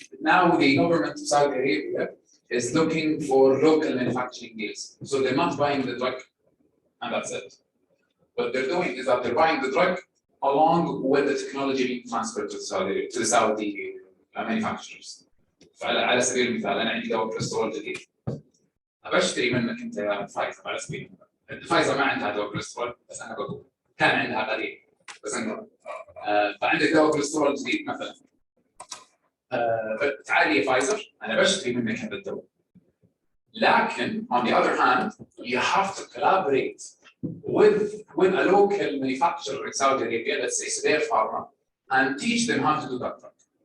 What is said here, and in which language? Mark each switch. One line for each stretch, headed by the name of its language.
English: Now the government of Saudi Arabia is looking for local manufacturing deals. So they're not buying the drug, and that's it. What they're doing is that they're buying the drug along with the technology being transferred to the Saudi manufacturers.
Arabic: على سبيل المثال أنا عندي دواء كوليسترول جديد. أبشتري منك أنت يا فايزر على سبيل المثال. فايزر ما عندها دواء كوليسترول بس أنا بقول كان عندها قليل بس أنا فعندك دواء كوليسترول جديد مثلا. تعالي يا فايزر أنا بشتري منك هذا الدواء.
English: لكن on the other hand, you have to collaborate with a local manufacturer in Saudi Arabia, let's say Sudair Pharma, and teach them how to do that drug.